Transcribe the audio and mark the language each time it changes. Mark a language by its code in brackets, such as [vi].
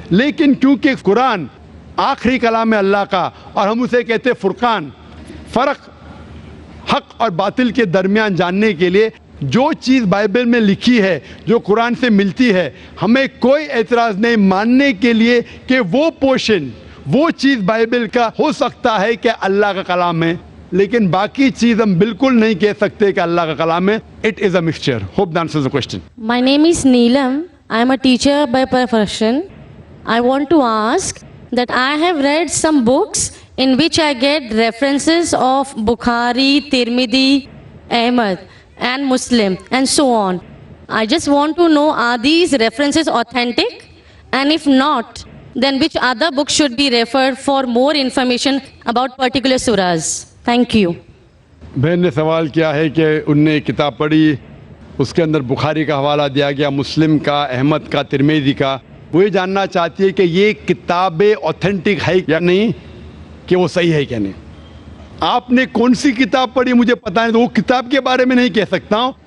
[hi] लेकिन क्योंकि कुरान आखिरी कलाम है अल्लाह का और हम उसे कहते हैं फुरकान, फ़र्क हक और बातिल के दरमियान जानने के लिए जो चीज़ बाइबल में लिखी है, जो कुरान से मिलती है, हमें कोई एतराज़ नहीं मानने के लिए कि वो पोर्शन, वो चीज़ बाइबल का हो सकता है कि अल्लाह का कलाम है, लेकिन बाकी चीज़ हम बिल्कुल नहीं कह सकते कि अल्लाह का कलाम है. [en] It is a mixture. Hope that answers the question. My name is Neelam. I am a teacher by profession. I want to ask that I have read some books in which I get references of Bukhari, Tirmidhi, Ahmad and Muslim and so on. I just want to know, are these references authentic? And if not, then which other books should be referred for more information about particular surahs? Thank you. [hi] बहन ने सवाल किया है कि उनने किताब पढ़ी, उसके अंदर बुखारी का हवाला दिया गया, मुस्लिम का, अहमद का, तिरमिज़ी का. वो ये जानना चाहती है कि ये किताबें ऑथेंटिक है या नहीं, कि वो सही है क्या नहीं. आपने कौन सी किताब पढ़ी मुझे पता नहीं, तो वो किताब के बारे में नहीं कह सकता हूँ.